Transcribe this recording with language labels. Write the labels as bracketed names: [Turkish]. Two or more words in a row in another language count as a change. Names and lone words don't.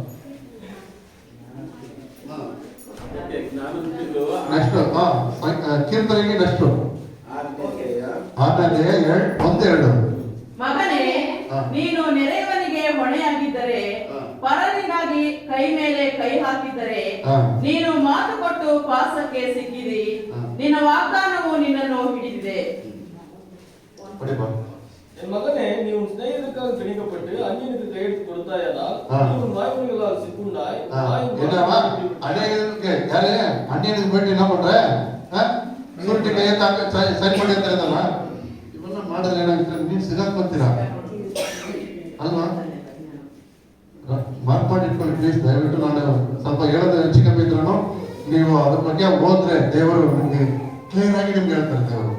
[Kannada] ನೆಕ್ಸ್ಟ್ ಕೀರ್ತನೆಗೆ ನೆಕ್ಸ್ಟ್ 6ನೇ ಅಧ್ಯಾಯ 1-2. ಮಗನೇ, ನೀನು ನೆರೆಯವನಿಗೆ ಹೊಣೆಯಾಗಿದ್ದರೆ, ಪರನಿಗಾಗಿ ಕೈ ಮೇಲೆ ಕೈ ಹಾಕಿದ್ದರೆ, ನೀನು ಮಾತು ಕೊಟ್ಟು ಪಾಸಕ್ಕೆ ಸಿಕ್ಕಿದಿ, ನಿನ್ನ ವಾಗ್ದಾನವು ನಿನ್ನನ್ನು ಹಿಡಿದಿದೆ. [Tamil] என் மகனே, நீ உன் சிநேகிதருக்காக பிணிக்கப்பட்டு அந்நியனுக்கு கையெழுத்து கொடுத்தாயானால் நீ உன் வாய்மொழிகளால் சிக்குண்டாய். அந்நியனுக்கு போயிட்டு என்ன பண்ற, [Kannada] ಸುರುಟಿ ಕೈಯತ್ತ ಸೈನ್ ಮಾಡಿ ಅಂತ ಇದ್ದಲ್ಲ, ಇವೆಲ್ಲ ಮಾಡಿದ್ರೆ ಏನಾಗುತ್ತೆ, ನೀವು ಸಿಗಾಕೊಂತೀರಾ ಅಲ್ವಾ? ಮಾರ್ಕ್ ಮಾಡಿ ಇಟ್ಕೊಳ್ಳಿ ಪ್ಲೀಸ್ ದಯವಿಟ್ಟು. ನಾನು ಸ್ವಲ್ಪ ಹೇಳೋದು ಹೆಚ್ಚು ಕಮ್ಮಿ ಇದ್ರು ನೀವು ಅದ್ರ ಬಗ್ಗೆ ಹೋದ್ರೆ ದೇವರು ನಿಮ್ಗೆ ಕ್ಲಿಯರ್ ಆಗಿ ನಿಮ್ಗೆ ಹೇಳ್ತಾರೆ ದೇವರು.